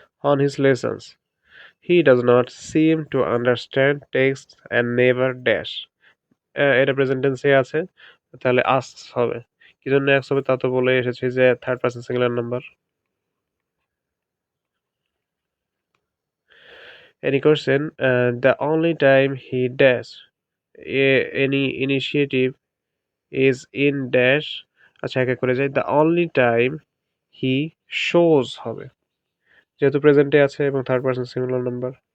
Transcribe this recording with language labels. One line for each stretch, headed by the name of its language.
English: On his lessons, he does not seem to understand text and never dash.
Bangla: এটা present টেন্সে আছে, তাহলে asks হবে। কি জন্য asks হবে তা তো বলে এসেছি, যে third person singular number.
English: Any question? The only time he dash any initiative is in dash.
Bangla: আচ্ছা, একে করে যাই।
English: The only time he shows
Bangla: হবে, যেহেতু প্রেজেন্টে আছে এবং থার্ড পারসন সিঙ্গুলার নাম্বার।